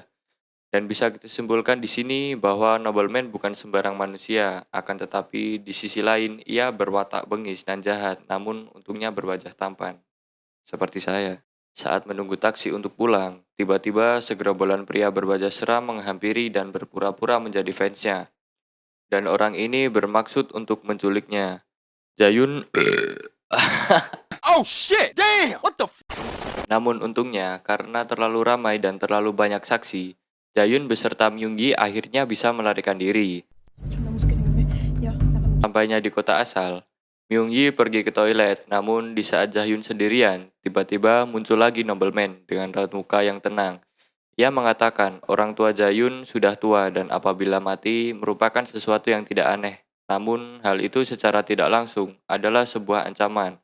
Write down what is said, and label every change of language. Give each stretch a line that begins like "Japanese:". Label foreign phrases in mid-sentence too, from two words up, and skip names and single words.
Indonesian: Dan bisa kita simpulkan di sini bahwa Nobleman bukan sembarang manusia, akan tetapi di sisi lain ia berwatak bengis dan jahat, namun untungnya berwajah tampan. Seperti saya. Saat menunggu taksi untuk pulang, tiba-tiba segerombolan pria berwajah seram menghampiri dan berpura-pura menjadi fansnya. Dan orang ini bermaksud untuk menculiknya. Jayun.
English: Oh shit! Damn! What the
Indonesian: Namun untungnya, karena terlalu ramai dan terlalu banyak saksi, Jayun beserta Myunggi akhirnya bisa melarikan diri.
Korean: 존나 무섭게 생겼네. 야, 나가.
Indonesian: Sampainya di kota asal, Myunggi pergi ke toilet, namun di saat Jayun sendirian, tiba-tiba muncul lagi Nobleman dengan raut muka yang tenang. Ia mengatakan orang tua Jayun sudah tua dan apabila mati merupakan sesuatu yang tidak aneh. Namun hal itu secara tidak langsung adalah sebuah ancaman.